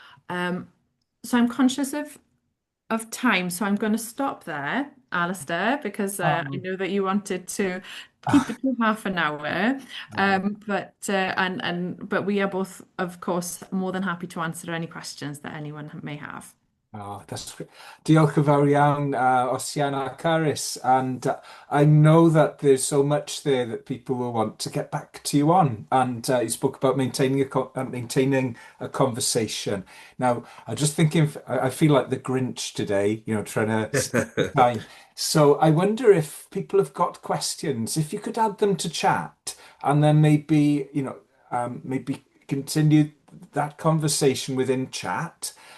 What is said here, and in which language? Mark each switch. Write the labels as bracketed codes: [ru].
[en] So I'm conscious of time, so I'm going to stop there, Alistair, because I know that you wanted to keep it to half an hour. But we are both, of course, more than happy to answer any questions that anyone may have. Oh, that's great. [cy] Diolch yn fawr iawn, Ossian a Caris. [en] And I know that there's so much there that people will want to get back to you on. And you spoke about maintaining a conversation. Now, I'm just thinking, I feel like the Grinch today, trying to save time. So I wonder if people have got questions, if you could add them to chat, and then maybe, maybe continue that conversation within chat.